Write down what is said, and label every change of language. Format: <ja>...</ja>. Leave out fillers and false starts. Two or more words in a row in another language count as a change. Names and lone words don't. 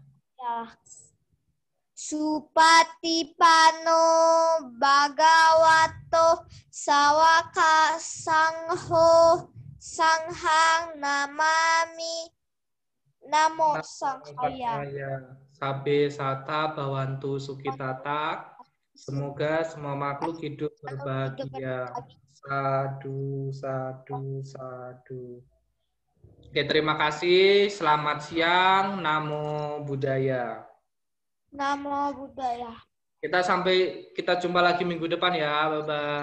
<pi>Supatipano Bhagavato Sawaka Sangho Sanghang Namami. Namo Sanghaya. Sabe sata bawantu sukitata.</pi> <id>Semoga semua makhluk hidup berbahagia.</id> <pi>Sadu, sadu, sadu.</pi> <id>Oke, terima kasih. Selamat siang.</id> <pi>Namo Buddhaya. Namo Buddhaya.</pi> <id>Kita jumpa lagi minggu depan ya.</id>